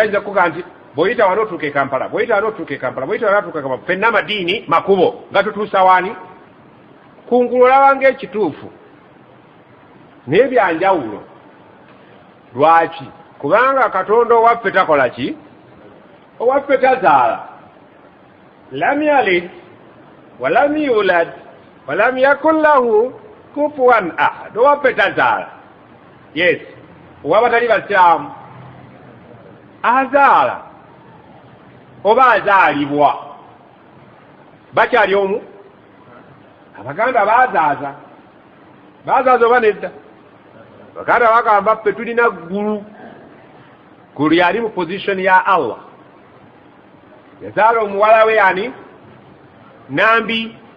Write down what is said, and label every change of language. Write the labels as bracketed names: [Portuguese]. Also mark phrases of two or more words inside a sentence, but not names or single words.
[Ganda] ayinza kuga nti bw'oyita wano otuuka e Kampala bw'oyita wano otuuka e Kampala bw'oyita wano otuuka e Kampala ffenna amadiini makubo nga tutuusa wani kungulu olaba ng'ekituufu naye byanjawulo lwaki kubanga katonda owaffe takola ki owaffe tazaala [Arabic] لم يلد ولم يولد ولم يكن له كفوا أحد [Ganda] owaffe tazaala yes owabatali basiraamu azaala oba azaalibwa bakyali omu abaganda bazaaza oba nedda baganda bagamba ffe tulina ggulu ggulu yali mu position ya Allah yazaala omuwala we yani nambi